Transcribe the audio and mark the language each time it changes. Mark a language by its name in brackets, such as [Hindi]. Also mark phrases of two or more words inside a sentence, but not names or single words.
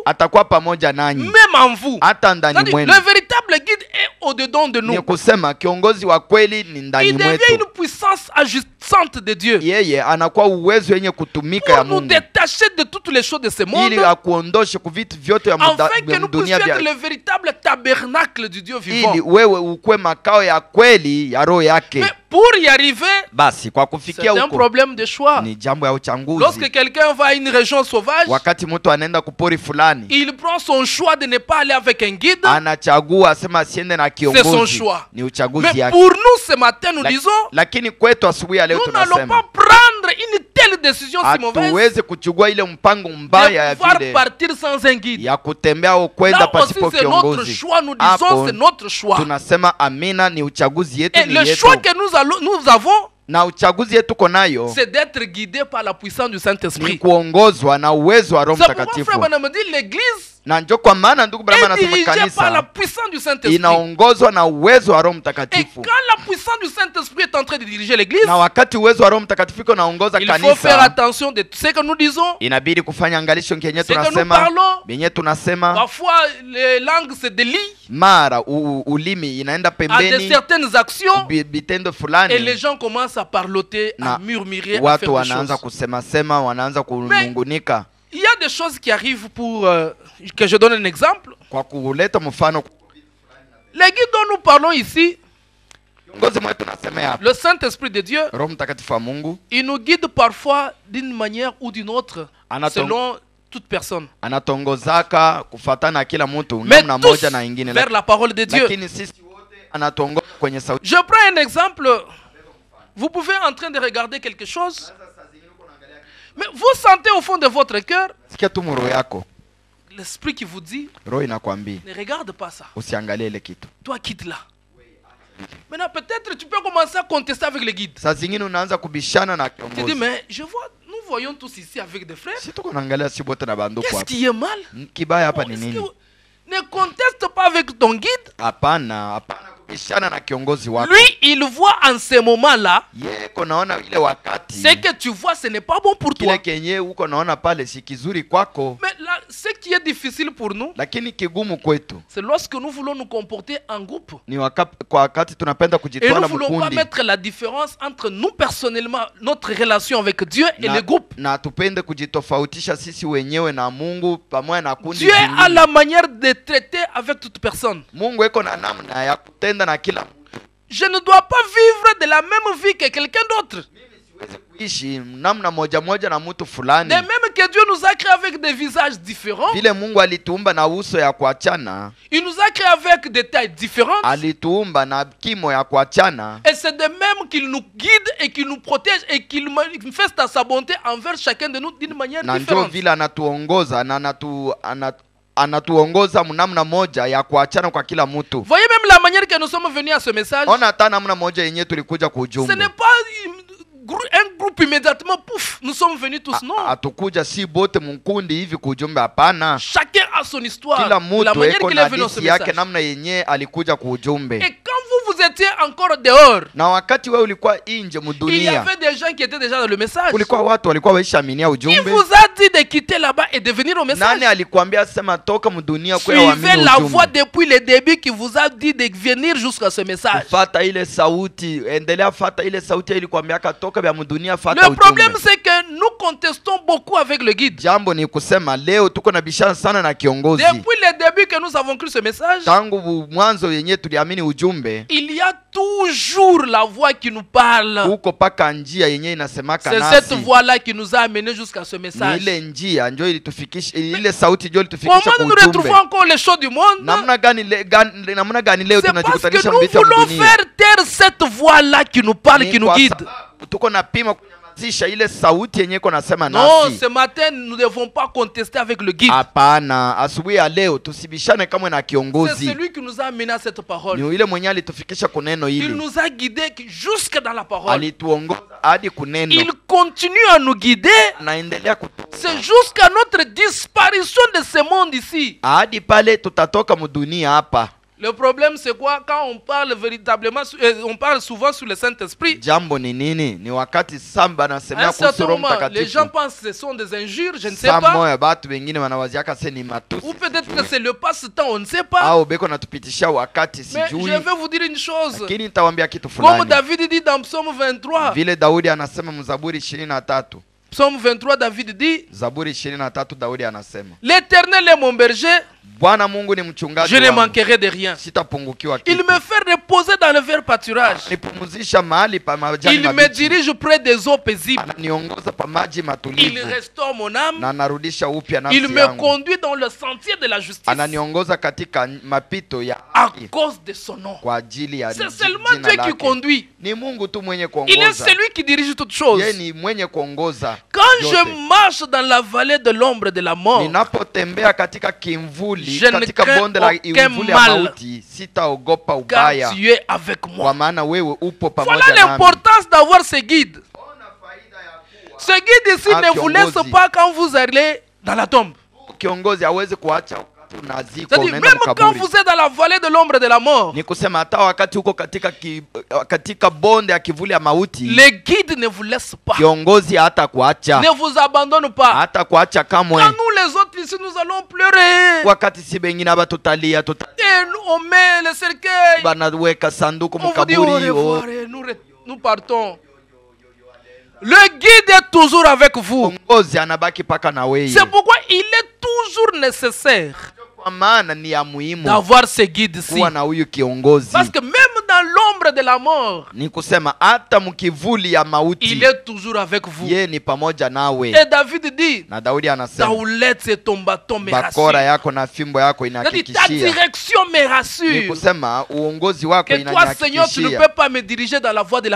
[Swahili] Atakuwa pamoja nanyi. [French] Même en vous. [Swahili] Hata ndani mwenu. [French] Le véritable guide est au-dedans de nous. [Swahili] Ni kusema kiongozi wa kweli ni ndani mwetu. [French] Il devient une puissance agissante de Dieu. [Swahili] Yeye anakuwa uwezo yenye kutumika ya Mungu. [French] Pour nous détacher de toutes les choses de ce monde. [Swahili] Ili akuondoshe kwa vitu vyote ya dunia. [French] Afin que nous puissions être le véritable tabernacle du Dieu vivant. [Swahili] Ili wewe ukue makao ya kweli ya roho yake. [French] Mais pour y arriver, [Swahili] basi kwa kufikia huko, [French] c'est un problème de choix. [Swahili] Ni jambo ya uchanguzi. [French] Lorsque quelqu'un va à une région sauvage, [Swahili] wakati mtu anaenda kupori fulani, [French] il prend son choix de ne pas aller avec un guide. [Swahili] Anachagua asema asiende na kiongozi. [French] C'est son choix. [Swahili] Ni uchaguzi yake. [French] Mais pour nous ce matin nous disons, [Swahili] lakini kwetu asubuhi ya leo tunasema, [French] nous n'allons pas prendre une telle décision si mauvaise. [Swahili] Hatuwezi kuchukua ile mpango mbaya ya vile [French] partir sans un guide. [Swahili] Ya kutembea au kwenda pasipo kiongozi. [French] Notre choix, nous disons c'est notre choix. [Swahili] Tunasema amina, ni uchaguzi yetu, ni yetu. [French] Le choix que nous avons, [Swahili] na uchaguzi yetu tuko nayo, [French] c'est d'être guidé par la puissance du Saint-Esprit. [Swahili] Ni kuongozwa na uwezo wa Roho Mtakatifu. [French] C'est pourquoi frère Branham dit l'église [Swahili] Na ndio kwa maana ndugu Branham [French] est [Swahili] anasema [French] dirigée par la [Swahili] kanisa [French] puissance du Saint-Esprit. [Swahili] inaongozwa na uwezo wa Roho [French] Et [Swahili] Mtakatifu. [French] quand la puissance du Saint-Esprit est en train de diriger l'église, [Swahili] Na wakati uwezo wa Roho Mtakatifu iko naongoza [French] il faut faire [Swahili] kanisa, [French] attention de ce que nous disons. [Swahili] inabidi kufanya angalisho kenye [French] Ce que nous [Swahili] tunasema, [French] parlons, [Swahili] benye tunasema. [French] parfois les langues se délient [Swahili] Mara ulimi inaenda [French] à de [Swahili] pembeni, [French] certaines actions [Swahili] vitendo [French] et les [Swahili] fulani, [French] gens commencent à parloter, à [Swahili] na [French] murmurer, à [Swahili] watu [French] faire des [Swahili] wanaanza [French] choses. [Swahili] kusema sema, wanaanza kunungunika. [French] Il y a des choses qui arrivent pour que je donne un exemple. [Swahili] Kwa kuleta mfano, [French] Les guides dont nous parlons ici, [Swahili] kiongozi mwetu nasemea hapa, [French] le Saint-Esprit de Dieu, [Swahili] Roho Mtakatifu wa Mungu [French] il nous guide parfois d'une manière ou d'une autre, selon toute personne. [Swahili] anatongozaka kufatana kila mtu [French] Mais [Swahili] namna [French] tous [Swahili] moja na ingine, [French] vers la parole de Dieu. [Swahili] lakini sisi wote anatongoza kwenye sauti. [French] Je prends un exemple. Vous pouvez en train de regarder quelque chose, mais vous sentez au fond de votre cœur [Swahili] Sikia tu roho yako, [French] l'esprit qui vous dit, [Swahili] roho inakwambia [French] ne regarde pas ça. [Swahili] usiangalie ile kitu. [French] Toi, quitte-la. Maintenant, peut-être tu peux commencer à contester avec les guides. [Swahili] Saa zingine unaanza kubishana na [French] Tu dis, [Swahili] kiongozi. [French] mais je vois, nous voyons tous ici avec des frères. [Swahili] Si tuko naangalia si bote na banduku [French] Qu'est-ce [Swahili] hapa. [French] qui est mal? [Swahili] Kibaya hapa ni [French] Est-ce [Swahili] nini? [French] que- Ne conteste pas avec ton guide. [Swahili] Hapana kubishana na kiongozi wako. [French] Lui, il voit en ce moment-là, [Swahili] Yeko naona ile wakati. [French] ce que tu vois, ce n'est pas bon pour toi. [Swahili] Kile kenye uko naona pale si kizuri kwako, [French] Mais là, ce qui est difficile pour nous, [Swahili] lakini kigumu kwetu [French] c'est lorsque nous voulons nous comporter en groupe. [Swahili] ni kwa wakati tunapenda [French] Et nous [Swahili] kujitwala [French] ne voulons pas [Swahili] mkundi [French] mettre la différence entre nous personnellement, notre relation avec Dieu et le groupe. [Swahili] na tupende kujitofautisha sisi wenyewe na Mungu pamoja na kundi [French] Dieu a [Swahili] zingine. [French] la manière de traiter avec toute personne. [Swahili] Mungu eko na namna ya kutenda na kila mtu. [French] Je ne dois pas vivre de la même vie que quelqu'un d'autre. [Swahili] Siwezi kuishi namna moja moja na mtu fulani. [French] De même que Dieu nous a créés avec des visages différents, [Swahili] Vile Mungu alituumba na uso ya kuachana, [French] il nous a créés avec des tailles différentes. [Swahili] alituumba na kimo ya kuachana, [French] Et c'est de même qu'il nous guide et qu'il nous protège et qu'il manifeste sa bonté envers chacun de nous d'une manière [Swahili] na ndio [French] différente. [Swahili] vile anatuongoza na anatuongoza mnamna moja ya kuachana kwa kila mtu. [French] Voyez même la manière que nous sommes venus à ce message. [Swahili] Ona hata namna moja yenyewe tulikuja [French] Ce [Swahili] kuujumbe. [French] n'est pas un groupe immédiatement, pouf, nous sommes venus tous, non. [Swahili] Hatukuja si bote mkundi hivi kuujumbe, hapana. [French] Chacun a son histoire, [Swahili] Kila [French] la [Swahili] mtu [French] manière [Swahili] eko [French] qu'il [Swahili] na [French] est venu à ce [Swahili] hadithi yake [French] message. [Swahili] namna yenyewe alikuja kuujumbe. [French] Et quand vous étiez encore dehors, [Swahili] Na wakati wewe ulikuwa nje [French] il y [Swahili] mudunia, [French] avait des gens qui étaient déjà dans le message. [Swahili] kulikuwa watu walikuwa waishaaminia [French] Il [Swahili] ujumbe. [French] vous a dit de quitter là-bas et de venir au message. [Swahili] Nani alikuambia sema toka mudunia kwa [French] Suivez [Swahili] waamini [French] la voix [Swahili] ujumbe? [French] depuis le début qui vous a dit de venir jusqu'à ce message. [Swahili] Fata ile sauti, endelea fata ile sauti ilikwambia toka vya mudunia, fata [French] Le [Swahili] ujumbe. [French] problème c'est que nous contestons beaucoup avec le guide. [Swahili] Jambo ni kusema leo tuko na bishana sana na kiongozi. [French] Depuis le début que nous avons cru ce message, [Swahili] Tangu mwanzo yenyewe tuliamini ujumbe, [French] il y a toujours la voix qui nous parle. [Swahili] huko paka njia yenyewe inasemaka [French] C'est [Swahili] nasi. [French] cette voix-là qui nous a amenés jusqu'à ce [Swahili] Ni [French] message. [Swahili] ile njia ndio ilitufikisha, ile sauti ndio ilitufikisha [French] Comment [Swahili] kwa [French] nous [Swahili] ujumbe. [French] retrouvons encore les choses du monde? [Swahili] Namna gani leo [French] C'est parce [Swahili] tunajikutanisha [French] que nous [Swahili] mbiti ya [French] voulons [Swahili] dunia? [French] faire taire cette voix-là qui nous parle, [Swahili] Ni [French] qui nous [Swahili] kwa [French] guide. [Swahili] sababu tuko na pima kunyamazisha ile sauti yenyewe iko nasema [French] Non, [Swahili] nasi. [French] ce matin, nous ne devons pas contester avec le guide. [Swahili] Hapana, asubuhi ya leo tusibishane kama na [French] C'est [Swahili] kiongozi. [French] celui qui nous a amené à cette parole. [Swahili] Ni yule mwenyewe alitufikisha kuneno [French] Il [Swahili] hili. [French] nous a guidés jusque dans la parole. [Swahili] Alituongoza hadi kuneno. [French] Il continue à nous guider. [Swahili] Naendelea [French] C'est jusqu'à notre disparition de ce monde ici. [Swahili] hadi pale tutatoka mudunia hapa. [French] Le problème c'est quoi? Quand on parle véritablement, on parle souvent sur le Saint-Esprit. [Swahili] Jambo ni nini? Ni wakati samba [French] À [Swahili] nasemea [French] un [Swahili] kuhusu [French] certain [Swahili] Roho [French] moment, les [Swahili] Mtakatifu. [French] gens pensent que ce sont des injures, je ne sais [Swahili] Saa [French] pas. [Swahili] moya batu wengine wanawaziaka se ni matusi. [French] Ou peut-être que c'est le passe-temps, on ne sait pas. [Swahili] Au beko natupitishia wakati [French] Mais je [Swahili] sijui. [French] vais vous dire une chose. [Swahili] Lakini nitawaambia kitu [French] Comme [Swahili] fulani. [French] David dit dans Psaume 23. [Swahili] Vile Daudi anasema mzaburi 23. [French] Psaume 23, David dit, [Swahili] Zaburi 23 Daudi anasema, [French] l'Éternel est mon berger, [Swahili] Bwana Mungu ni mchungaji [French] je ne [Swahili] wangu, [French] manquerai de rien. [Swahili] sitapungukiwa [French] Il [Swahili] kitu. [French] me fait reposer dans le vert pâturage. [Swahili] Nipumzisha mahali pa majani [French] Il me [Swahili] mabichi. [French] dirige près des eaux paisibles. [Swahili] Ananiongoza pa maji [French] Il [Swahili] matulivu. [French] restaure mon âme. [Swahili] Na anarudisha upya nafsi [French] Il me [Swahili] yangu. [French] conduit dans le sentier de la justice [Swahili] Ananiongoza katika mapito ya [French] à [Swahili] haki [French] cause de son nom. [Swahili] kwa ajili ya [French] C'est [Swahili] jina [French] seulement Dieu qui [Swahili] lake. [French] conduit. [Swahili] Ni Mungu tu mwenye [French] Il est [Swahili] kuongoza. [French] celui qui dirige toutes choses. [Swahili] Yeye ni mwenye kuongoza. [French] Quand [Swahili] yote. [French] je marche dans la vallée de l'ombre de la mort, [Swahili] Ninapotembea katika kimvuli, [French] Je ne [Swahili] katika [French] crains [Swahili] bonde la [French] aucun [Swahili] imvuli ya [French] mal. [Swahili] mauti, sitaogopa [French] car [Swahili] ubaya, [French] tu es avec moi. [Swahili] kwa maana wewe upo pamoja [French] Voilà [Swahili] nami. [French] l'importance d'avoir ce guide. Ce guide ici Ah, ne vous laisse [Swahili] kiongozi. [French] pas quand vous allez dans la tombe. [Swahili] kiongozi hawezi kuacha unaziko [French] C'est-à-dire, [Swahili] unaenda [French] même quand [Swahili] mkaburi. [French] vous êtes dans la vallée de l'ombre de la mort, [Swahili] Ni kusema hata wakati uko katika bonde ya kivuli ya mauti, [French] les guides ne vous laissent pas, [Swahili] kiongozi hata kuacha, [French] ne vous abandonnent pas. [Swahili] hata kuacha kamwe. [French] Quand nous les autres ici, nous allons pleurer. [Swahili] Wakati si bengine hapa tutalia, [French] Et on met le cercueil. [Swahili] banaweka sanduku [French] On vous dit au [Swahili] mkaburi, [French] revoir et nous partons. Le guide est toujours avec vous. [Swahili] kiongozi anabaki paka na wewe. [French] C'est pourquoi il est toujours nécessaire [Swahili] Kwa maana ni ya muhimu [French] d'avoir ce guide-ci. [Swahili] kuwa na huyu kiongozi. [French] Parce que même dans l'ombre de la mort, [Swahili] Ni kusema hata mkivuli ya mauti, [French] il est toujours avec vous. [Swahili] yeye ni pamoja nawe. [French] Et David dit, [Swahili] Na Daudi [French] ta [Swahili] anasema, [French] houlette et ton bâton me [Swahili] bakora [French] rassurent. [Swahili] yako na fimbo yako [French] C'est-à-dire, ta [Swahili] inahakikishia. [French] direction me [Swahili] Ni [French] rassure. [Swahili] kusema uongozi wako [French] Que toi, Seigneur, tu ne [Swahili] inanihakikishia [French] peux pas me diriger dans la voie de la